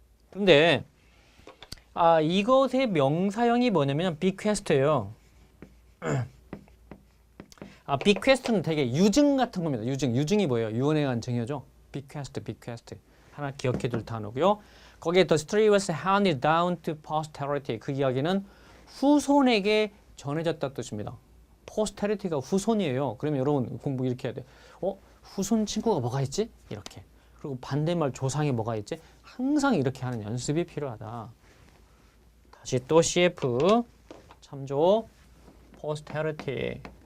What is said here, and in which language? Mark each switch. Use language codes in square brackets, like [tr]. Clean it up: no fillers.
[ko] 근데 이것의 명사형이 뭐냐면 bequest예요. bequest는 되게 유증 같은 겁니다. 유증이 뭐예요? 유언에 의한 증여죠. bequest. 하나 기억해 둘 단어고요. 거기에 [en] the story was handed down to posterity. [ko] 그 이야기는 후손에게 전해졌다 뜻입니다. posterity가 후손이에요. 그러면 여러분 공부 이렇게 해야 돼. 후손 친구가 뭐가 있지? 이렇게. 그리고 반대말 조상이 뭐가 있지? 항상 이렇게 하는 연습이 필요하다. 다시 또 CF 참조 posterity.